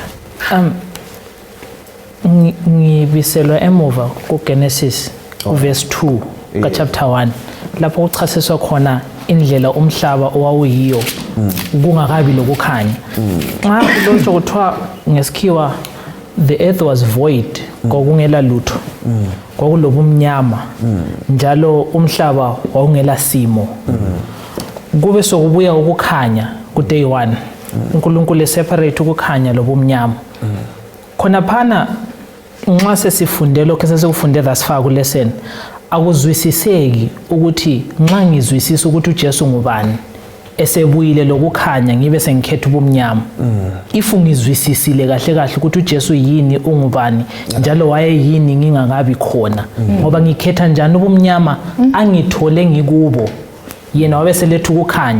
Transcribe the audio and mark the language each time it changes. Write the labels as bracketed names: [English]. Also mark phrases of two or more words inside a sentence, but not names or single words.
[North Ndebele] Ngibiselwa emuva kuGenesis verse 2 ka chapter 1 lapho kuchasiswa khona indlela umhlaba owawuyiyo kungakabi lokukhanya. Xa lokho kuthiwa ngesikhiwa [English] the earth was void [North Ndebele] kokungela lutho kwakulobumnyama njalo umhlaba wawungela simo. Kube sokubuya ukukhanya ku day 1 uNkulunkulu separate ukukhanya lobumnyama. Khona phana nxa sesifunde lokho sesikufunde [English] thus far [North Ndebele] ku lesson akuzwisiseki ukuthi nxa ngizwisisa ukuthi uJesu ngubani esebuyile lokukhanya ngibe sengikhetha ubumnyama. If ngizwisisile kahle kahle ukuthi uJesu yini ungubani njalo waye yini ngingakabi khona ngoba ngikhetha njani ubumnyama angithole ngikubo yena wabe seletha ukukhanya